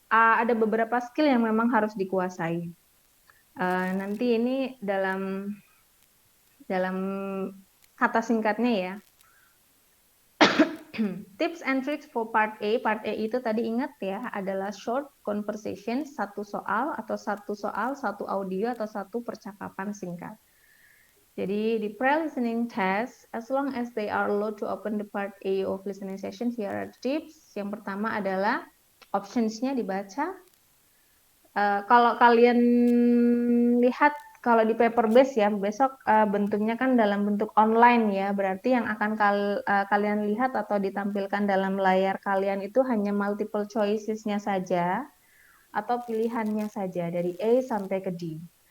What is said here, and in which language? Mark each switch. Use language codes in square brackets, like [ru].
[id] Ada beberapa skill yang memang harus dikuasai. Nanti ini dalam kata singkatnya ya. [en] Tips and tricks for part A. [id] Part A itu tadi ingat ya, adalah short conversation, satu soal, satu audio, atau satu percakapan singkat. Jadi di [en] pre-listening test, as long as they are allowed to open the part A of listening session, here are the tips. [id] Yang pertama adalah options-nya dibaca. Kalau kalian lihat, kalau di paper base ya, besok bentuknya kan dalam bentuk online ya, berarti yang akan kalian lihat atau ditampilkan dalam layar kalian itu hanya multiple choices-nya saja, atau pilihannya saja, dari A sampai ke D.